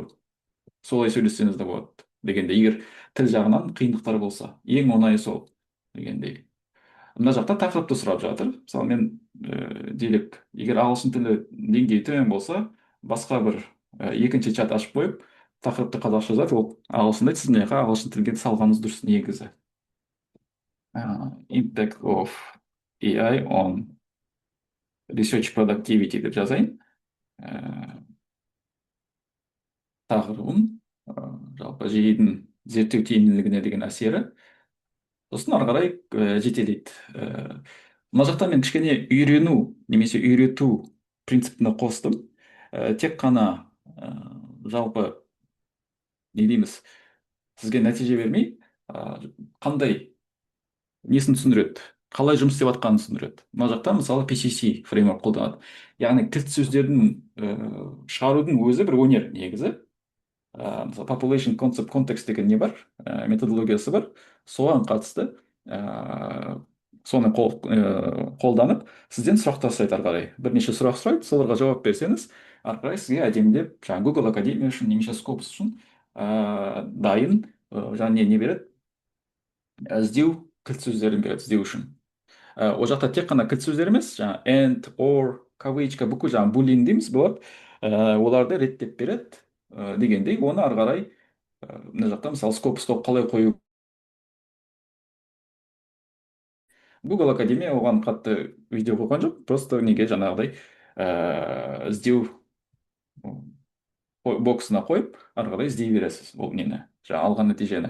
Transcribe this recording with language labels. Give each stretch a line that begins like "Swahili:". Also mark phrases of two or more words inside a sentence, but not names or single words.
Kazakh: Солай сөйлессеңіз де болады дегенде, егер тіл жағынан қиындықтар болса, ең оңайы сол дегендей. Мына жақта тақырыпты сұрап жатыр. Мысалы мен делік, егер ағылшын тілі деңгейі төмен болса, басқа бір екінші чат ашып қойып, тақырыпты қазақша жазады, ол ағылшында, сіз мына жаққа ағылшын тілге салғаныңыз дұрыс негізі.
English: Impact of AI on research productivity деп жазайын.
Kazakh: Тақырыбым жалпы жүйенің зерттеу тиімділігіне деген әсері. Сосын ары қарай жетелейді. Мына жақта мен кішкене үйрену немесе үйрету принципіне қостым. Тек қана жалпы не дейміз, сізге нәтиже бермей, қандай несін түсіндіреді, қалай жұмыс істеп жатқанын түсіндіреді. Мына жақта мысалы PCC фреймворк қолданады. Яғни кілт сөздердің шығарудың өзі бір өнер негізі. Мысалы
English: population concept context
Kazakh: деген не бар, методологиясы бар. Соған қатысты соны қолданып, сізден сұрақтар сұрайды ары қарай. Бірнеше сұрақ сұрайды, соларға жауап берсеңіз, ары қарай сізге әдемілеп жаңағы Google Академия үшін немесе Scopus үшін дайын жаңағы не береді, іздеу кілт сөздерін береді іздеу үшін. Ол жақта тек қана кілт сөздер емес, жаңағы
English: and, or,
Kazakh: кавычка, бүкіл жаңағы булин дейміз болады, оларды реттеп береді дегендей. Оны ары қарай мына жақта мысалы Scopusқа қалай қою. Google Академия оған қатты видео қойған жоқ, просто неге жаңағыдай іздеу боксына қойып, ары қарай іздей бересіз ол нені, жаңа алған нәтижені.